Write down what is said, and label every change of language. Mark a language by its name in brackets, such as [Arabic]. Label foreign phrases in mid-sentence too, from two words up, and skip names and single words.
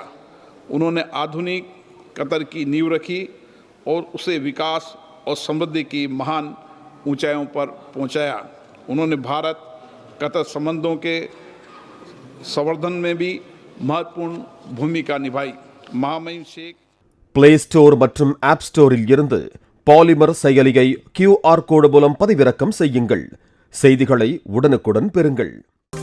[Hindi] उन्होंने आधुनिक कतर की नींव रखी और उसे विकास और समृद्धि की महान ऊंचाइयों पर पहुंचाया। उन्होंने भारत कतर संबंधों के संवर्धन में भी महत्वपूर्ण भूमिका निभाई। महामहिम शेख [Tamil] பிளே ஸ்டோர் மற்றும் ஆப் ஸ்டோரில் இருந்து பாலிமர் செயலியை [English] QR code [Tamil] மூலம் பதிவிறக்கம் செய்யுங்கள். செய்திகளை உடனுக்குடன் பெறுங்கள்.